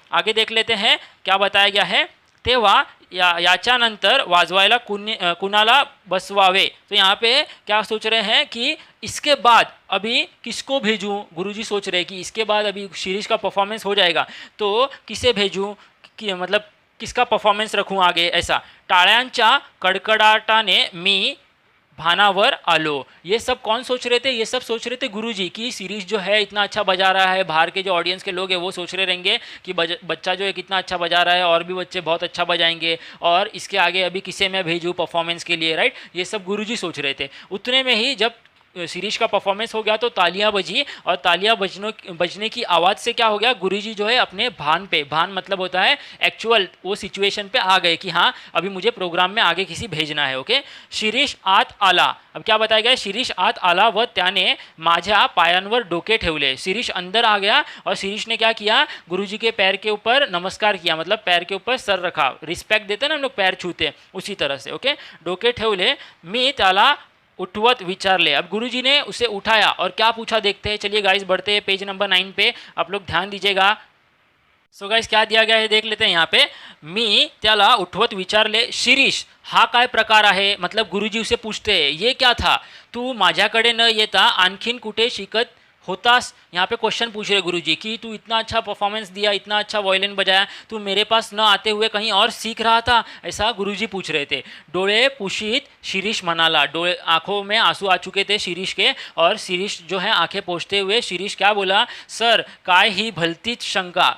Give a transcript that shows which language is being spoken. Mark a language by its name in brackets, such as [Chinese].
[Hindi] आगे देख लेते हैं क्या बताया गया है। [Marathi] तेव्हा याच्यानंतर वाजवायला कुणाला बसवावे, [Hindi] तो यहाँ पे क्या सोच रहे हैं कि इसके बाद अभी किसको भेजूं, गुरुजी सोच रहे हैं कि इसके बाद अभी शिरीष का परफॉर्मेंस हो जाएगा तो किसे भेजूं, कि मतलब किसका परफॉर्मेंस रखूं आगे, ऐसा। [Marathi] टाळ्यांच्या कडकडाटाने मी भानावर आलो। [Hindi] ये सब कौन सोच रहे थे, ये सब सोच रहे थे गुरुजी कि शिरीष जो है इतना अच्छा बजा रहा है, बाहर के जो ऑडियंस के लोग हैं वो सोच रहे रहेंगे कि बच्चा जो है कितना अच्छा बजा रहा है और भी बच्चे बहुत अच्छा बजाएंगे और इसके आगे अभी किसे मैं भेजूँ परफॉर्मेंस के लिए, राइट। ये सब गुरुजी सोच रहे थे। उतने में ही जब शिरीष का परफॉर्मेंस हो गया तो तालियां बजी, और तालियां बजने की आवाज़ से क्या हो गया, गुरुजी जो है अपने भान मतलब होता है एक्चुअल, वो सिचुएशन पे आ गए कि हाँ अभी मुझे प्रोग्राम में आगे किसी भेजना है, ओके। [Marathi] शिरीष आत आला, [Hindi] अब क्या बताया गया, [Marathi] शिरीष आत आला व त्याने माझ्या पायांवर डोके ठेवले। [Hindi] शिरीष अंदर आ गया और शिरीष ने क्या किया, गुरुजी के पैर के ऊपर नमस्कार किया, मतलब पैर के ऊपर सर रखा, रिस्पेक्ट देते हैं ना हम लोग, पैर छूते उसी तरह से, ओके। [Marathi] डोके ठेवले, मी त्याला उठवत विचारले। [Hindi] अब गुरुजी ने उसे उठाया और क्या पूछा देखते हैं। चलिए गाइस बढ़ते हैं पेज नंबर 9 पे, आप लोग ध्यान दीजिएगा। सो गाइस क्या दिया गया है देख लेते हैं यहाँ पे। [Marathi] मी त्याला उठवत विचारले, शिरीष हा काय प्रकार आहे, [Hindi] मतलब गुरुजी उसे पूछते हैं ये क्या था, [Marathi] तू माझ्याकडे न येता आणखीन कुठे शिकत होतास। [Hindi] यहाँ पे क्वेश्चन पूछ रहे गुरुजी कि तू इतना अच्छा परफॉर्मेंस दिया, इतना अच्छा वायलिन बजाया, तू मेरे पास न आते हुए कहीं और सीख रहा था, ऐसा गुरुजी पूछ रहे थे। [Marathi] डोळे पुशीत शिरीष मनाला, [Hindi] डोळे आंखों में आंसू आ चुके थे शिरीष के, और शिरीष जो है आंखें पोंछते हुए शिरीष क्या बोला, [Marathi] सर काय ही भलतीच शंका।